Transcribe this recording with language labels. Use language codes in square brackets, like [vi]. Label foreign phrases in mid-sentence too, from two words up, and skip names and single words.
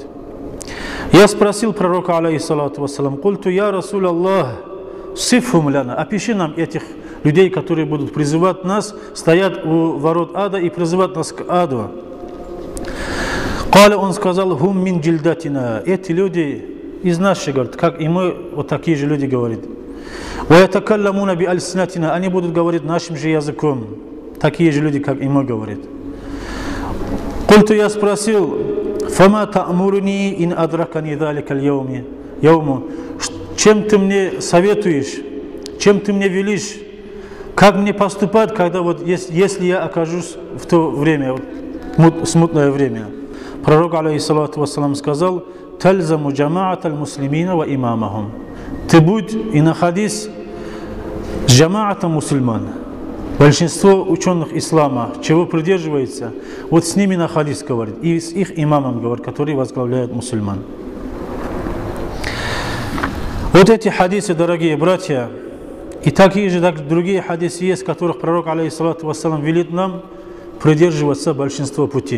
[ru] Я спросил пророка, [ar] عليه الصلاة والسلام قلت يا رسول الله صفهم لنا, [ru] опиши нам этих людей, которые будут призывать нас, стоят у ворот ада и призывать нас к аду. Каля, он сказал, [ar] هم من جلدتنا, [ru] эти люди из наших, говорит, как и мы, вот такие же люди, говорит. [ar] ويتكلمون بألسنتنا, [ru] они будут говорить нашим же языком, такие же люди, как и мы, говорит. Культу, я спросил, [ar] فما تأمرني إن أدركني ذلك اليوم, [ru] чем ты мне советуешь, чем ты мне велишь, как мне поступать, когда вот если я окажусь в то время, смутное время. [ar] Пророк, عليه الصلاة والسلام, сказал, تلزم جماعة المسلمين وإمامهم. [ru] Ты будь и находись с джамаатом мусульман. Большинство ученых ислама, чего придерживается, вот с ними находись, говорит, и с их имамом, говорит, который возглавляет мусульман. Вот эти хадисы, дорогие братья, и такие же другие хадисы есть, в которых пророк, [ar] عليه الصلاة والسلام, [ru] велит нам придерживаться большинства пути.